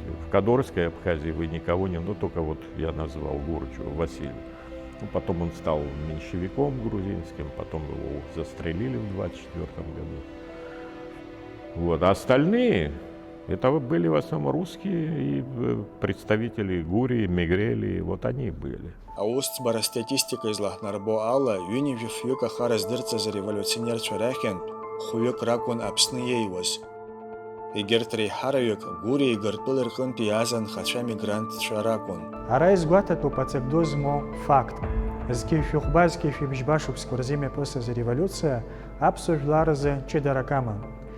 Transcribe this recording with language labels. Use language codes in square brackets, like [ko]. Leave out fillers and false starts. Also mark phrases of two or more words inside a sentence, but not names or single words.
[ru] В Кадорской Абхазии вы никого не, ну, только вот я назвал Гурджио, Василий. Ну, потом он стал меньшевиком грузинским, потом его застрелили в 1924 году. Вот. А остальные, это были в основном русские и представители Гурии, Мегрелии, вот они были. [ab] Аусӡбара статистика излаҳнарбо ала, ҩынҩажәи-фҩык ахара здырҵаз ареволиуционерцәа рахьынтә хәҩык ракәын Аԥсны иеиуаз. Егьырҭ реиҳараҩык Гуриеи Гыртәыли рҟынтә иааз анхацәа мигрантцәа ракәын. Ара изгәаҭатәуп аҵабду змоу фактк. Згьы-шәыхәба, згьы-шәибжь башықәсқәа рзы имҩаԥысыз ареволиуциа аԥсуа жәлар рзы ҷыдарак аман.